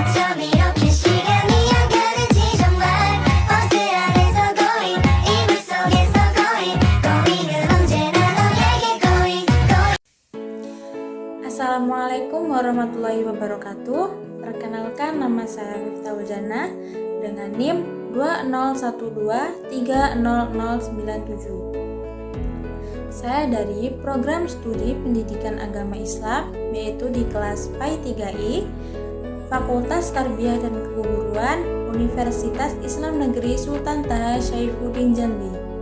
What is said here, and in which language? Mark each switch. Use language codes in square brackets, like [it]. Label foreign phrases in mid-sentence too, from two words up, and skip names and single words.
[ko] 밤 이렇게 시간이 안 가는지 정말 버스 안에서 going 이불 속에서 going은 언제나 너에게 going. [ar] السلام عليكم ورحمة الله وبركاته. [id] Perkenalkan, nama saya Miftahul Jannah dengan NIM 2012300997. Saya dari program studi pendidikan agama Islam, yaitu di kelas PAI 3I, Fakultas Tarbiyah dan Keguruan, Universitas Islam Negeri Sultan Taha Syaifuddin Jambi.